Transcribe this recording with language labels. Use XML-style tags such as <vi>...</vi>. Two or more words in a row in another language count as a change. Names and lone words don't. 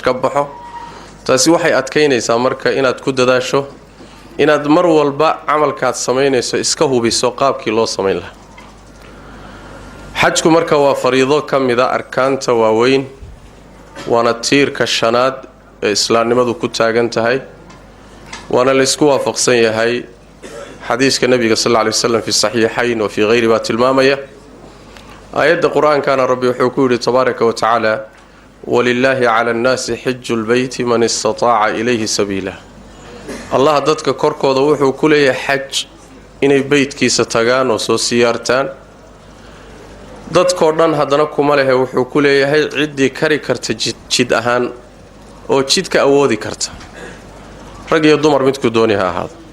<so>ka baxo taasi waxay adkeynaysaa marka inaad ku dadaasho inaad mar walba amalkaad sameynayso iska hubiso qaabkii loo sameyn lahaa xajku marka waa fariido kamida arkaanta waaweyn waana tiirka shanaad ee islaamnimadu ku taagan tahay waana la isku waafaqsan yahay xadiiska nabiga</so> <ar>صلى الله عليه وسلم في صحيحين وفي غيرهما</ar> <so>tilmaamaya aayadda quraankaana rabbi wuxuu ku yiri</so> <ar>تبارك وتعالى ولله على الناس حج البيت من استطاع إليه سبيلا</ar> <so>الله dadka korkooda wuxuu ku leeyahay xaj inay beedkiisa tagaan oo soo siyaartaan dadkoo dhan hadana kuma leeyahay wuxuu ku leeyahay cidii kari karta jid ahaan oo jidka awoodi karta rag iyo dumar midku dooniha ahaado</so>